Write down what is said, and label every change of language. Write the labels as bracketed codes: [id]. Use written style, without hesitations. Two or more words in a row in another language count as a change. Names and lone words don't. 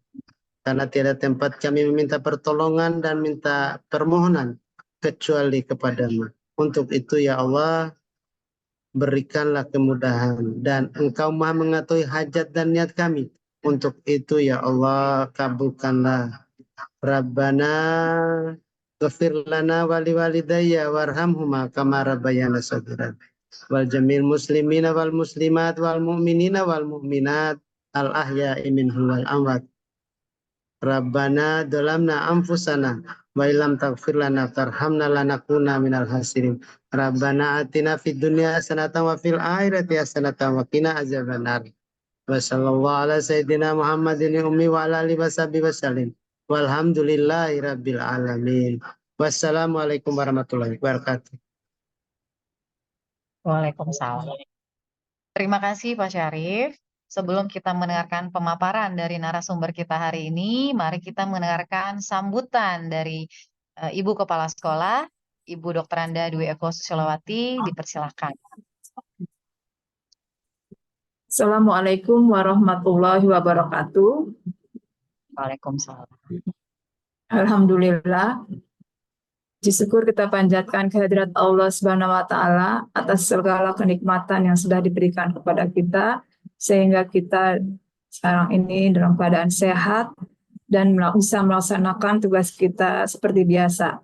[id] Karena tiada tempat kami meminta pertolongan dan minta permohonan kecuali kepadamu. Untuk itu [ar] يا الله, [id] berikanlah kemudahan. Dan Engkau maha mengetahui hajat dan niat kami. Untuk itu [ar] يا الله, [id] kabulkanlah. [ar] ربنا اغفر لنا ولوالدي وارحمهما كما ربيانا صغيرا. ولجميع المسلمين والمسلمات والمؤمنين والمؤمنات الأحياء منهم والأموات. ربنا ظلمنا أنفسنا وإن لم تغفر لنا وترحمنا لنكونن من الخاسرين. ربنا آتنا في الدنيا حسنة وفي الآخرة حسنة وقنا عذاب النار. وصلى الله على سيدنا محمد الأمي وعلى آله وصحبه وسلم. والحمد لله رب العالمين. والسلام عليكم ورحمة الله وبركاته. وعليكم السلام. [id] Terima kasih Pak Syarif. Sebelum kita mendengarkan pemaparan dari narasumber kita hari ini, mari kita mendengarkan sambutan dari Ibu Kepala Sekolah, Ibu Dr. Anda Dwi Eko Susilowati, dipersilahkan. [ar] السلام عليكم ورحمة الله وبركاته. وعليكم السلام. الحمد لله. [id] Puji syukur kita panjatkan kehadirat Allah [ar] سبحانه وتعالى [id] atas segala kenikmatan yang sudah diberikan kepada kita sehingga kita sekarang ini dalam keadaan sehat dan bisa melaksanakan tugas kita seperti biasa.